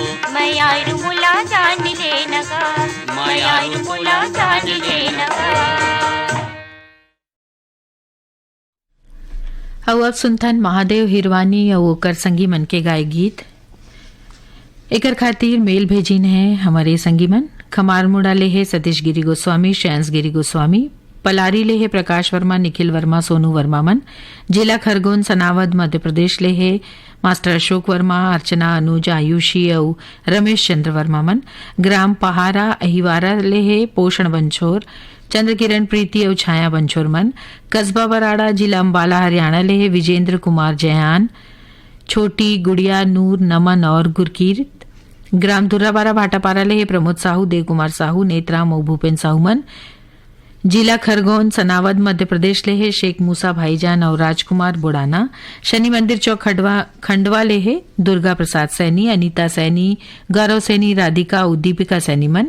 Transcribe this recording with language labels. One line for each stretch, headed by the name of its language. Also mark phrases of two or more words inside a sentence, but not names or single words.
Chhattisgarhi: मायारू मुला जान ले नगा। मायारू मुला जान ले नगा। अब सुनथन महादेव हिरवानी और ओकर संगी मन के गाय गीत। एकर खातिर मेल भेजिन है हमारे संगी मन। खमार मुड़ा ले है सतीश गिरी गोस्वामी, श्रेयांश गिरी गोस्वामी। पलारी ले है प्रकाश वर्मा, निखिल वर्मा, सोनू वर्मा मन। जिला खरगोन सनावद मध्य प्रदेश ले है मास्टर अशोक वर्मा, अर्चना, अनुज, आयुषी और रमेश चंद्र वर्मा मन। ग्राम पहारा अहिवारा ले है पोषण बंछोर, चंद्र किरण प्रीति और छाया बंछोर मन। कस्बा बराड़ा जिला अम्बाला हरियाणा ले है विजेंद्र कुमार जयान, छोटी गुड़िया, नूर, नमन और गुरकीरत। ग्राम दुर्राबारा भाटापारा ले है प्रमोद साहू, देव कुमार साहू, नेत्राम और भूपेन साहू मन। जिला खरगोन सनावद मध्य प्रदेश ले है शेख मूसा भाईजान और राजकुमार बुड़ाना। शनि मंदिर चौक खंडवा ले है दुर्गा प्रसाद सैनी, अनीता सैनी, गौरव सैनी, राधिका और दीपिका सैनी मन।